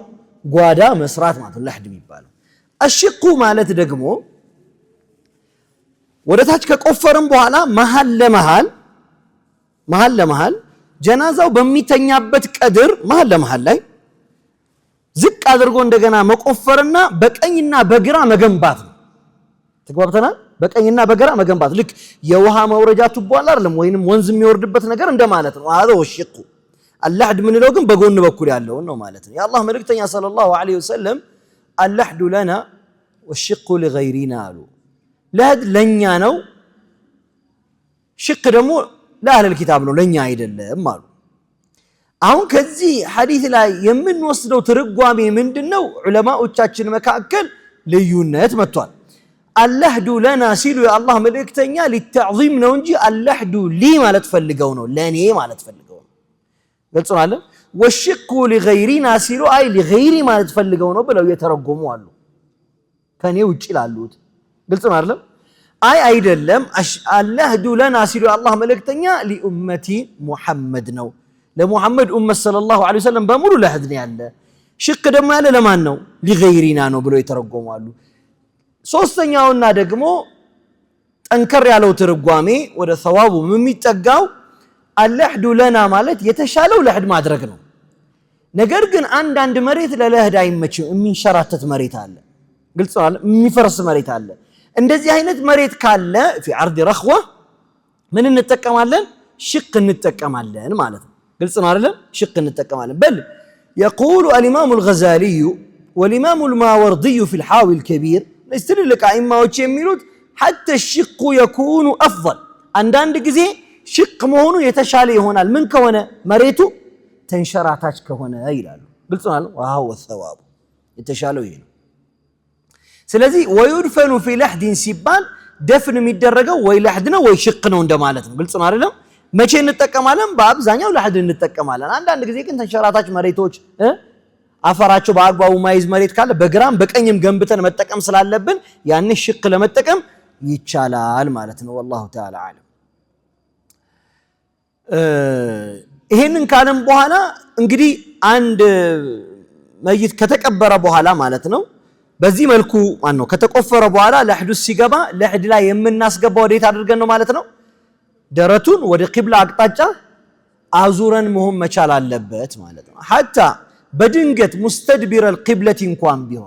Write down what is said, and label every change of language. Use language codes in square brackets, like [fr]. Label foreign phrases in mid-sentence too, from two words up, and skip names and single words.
[am] ጓዳ መስራት ማለት ነው ለህድ የሚባለው። አሽቁ ማለት ደግሞ ወደታች ከቆፈረን በኋላ መሃል ለመሃል ጀናዛው በሚተኛበት ቀድር መሃል ለመሃል ላይ ዝቅ አድርጎ እንደገና መቆፈርና በቀኝና በግራ መገንባት ነው። ተግባብተናል? በቀኝና በግራ መገንባት ልክ የውሃ መውረጃ ቱቦ አለ አይደለም? ወይንም ወንዝ የሚወርድበት ነገር እንደማለት ነው። [ar] هذا والشق اللحد [am] ምንለው ግን በጎን በኩል ያለው ነው ማለት ነው። የአላህ መልእክተኛ [ar] صلى الله عليه وسلم اللحد لنا والشق لغيرنا [am] አሉ። ለህድ ለኛ ነው፣ ሽቅ ደግሞ [ar] لأهل الكتاب [am] ነው፣ ለኛ አይደለም አሉ። አሁን ከዚህ ሐዲስ ላይ የምንወስደው ትርጓሜ ምንድነው? ዑለማዎቻችን መካከል ልዩነት መጥቷል። [ar] اللحد لنا [am] ሲሉ የአላህ መልእክተኛ للتعظيم ነው እንጂ [ar] اللحد لي [am] ማለት ፈልገው ነው፣ ለኔ ማለት ፈልገው ነው። ግልጽ ነው አይደል? [ar] والشق لغيرنا [am] ሲሉ አይ لغيري ማለት ፈልገው ነው ብለው የተረጎሙ አሉ፣ ከኔ ውጪ ላሉት። ግልጽ ነው አይደል? አይ አይደለም [ar] اللحد لنا [am] ሲሉ የአላህ መልእክተኛ [ar] لأمتي محمد [am] ነው፣ ለሙሐመድ ኡመት [ar] صلى الله عليه وسلم [am] በሙሉ ለህድ ነው ያለ። ሽቅ ደግሞ ያለ ለማን ነው? لغيرنا ነው ብለው የተረጎሙ አሉ። ሶስተኛውና ደግሞ ጠንከር ያለው ትርጓሜ ወደ ሰዋቡ የሚጠጋው [ar] اللحد لنا [am] ማለት የተሻለው ለህድ ማድረግ ነው። ነገር ግን አንዳንድ መሬት ለለህድ አይመችም፣ የሚንሸራተት መሬት አለ። ግልጽ ነው፣ የሚፈርስ መሬት አለ። እንደዚህ አይነት መሬት ካለ [ar] في عرض رخوة [am] ምን እንጠቀማለን? ሽቅ እንጠቀማለን ማለት ነው። ግልጽ ነው አይደል? ሽቅ እንጠቀማለን። [ar] بل يقول الإمام الغزالي والإمام الماوردي في الحاوي الكبير لك أئمة የሚሉት حتى الشق يكون أفضل [am] አንዳንድ ጊዜ ሽቅ መሆኑ የተሻለ ይሆናል። ምን ከሆነ? መሬቱ ተንሸራታች ከሆነ ይላሉ። ግልጽ ነው። ዋው ወሰዋቡ የተሻለው ይሄ ነው። ስለዚህ [ar] ويدفن في لحد [am] ሲባል ደፍን የሚደረገው ወይ ለህድ ነው ወይ ሽቅ ነው እንደማለት ነው። ግልጽ ነው አይደለም? መቼ እንጠቀማለን? በአብዛኛው ለህድ እንጠቀማለን። አንዳንድ ጊዜ ግን ተንሸራታች መሬቶች አፈራቸው በአግባቡ ማይዝ መሬት ካለ በግራም በቀኝም ገንብተን መጠቀም ስላለብን ያን ሽቅ ለመጠቀም ይቻላል ማለት ነው። [ar] والله تعالى عالم። [am] ይሄንን ካለም በኋላ እንግዲህ አንድ መይት ከተቀበረ በኋላ ማለት ነው በዚህ መልኩ ማነው ከተቆፈረ በኋላ ለህዱ ሲገባ ለህድ ላይ የምናስገባው ወዴት አድርገን ነው ማለት ነው? ደረቱን ወደ ቂብላ አቅጣጫ አዙረን መሆን መቻል አለበት ማለት ነው። حتى በድንገት [ar] مستدبر القبلة [am] እንኳን ቢሆን